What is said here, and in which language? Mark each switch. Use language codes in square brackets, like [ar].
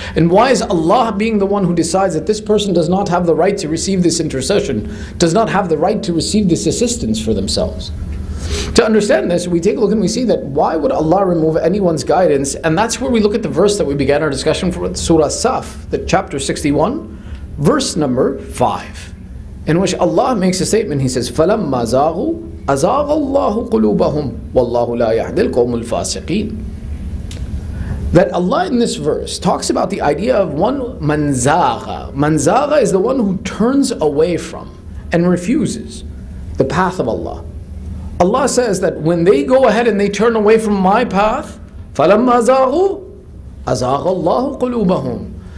[en] And why is Allah being the one who decides that this person does not have the right to receive this intercession, does not have the right to receive this assistance for themselves? To understand this, we take a look and we see that why would Allah remove anyone's guidance? And that's where we look at the verse that we began our discussion for Surah Saf, the chapter 61, verse number 5, in which Allah makes a statement. He says, [ar] فَلَمَّا زَاغُوا أَزَاغَ اللَّهُ قُلُوبَهُمْ وَاللَّهُ لَا يَهْدِي الْقَوْمُ الْفَاسِقِينَ. [en] That Allah in this verse talks about the idea of one manzaga. Manzaga is the one who turns away from and refuses the path of Allah. Allah says that when they go ahead and they turn away from my path, [ar] فَلَمَّا زَاغُوا أَزَاغَ اللَّهُ قُلُوبَهُمْ.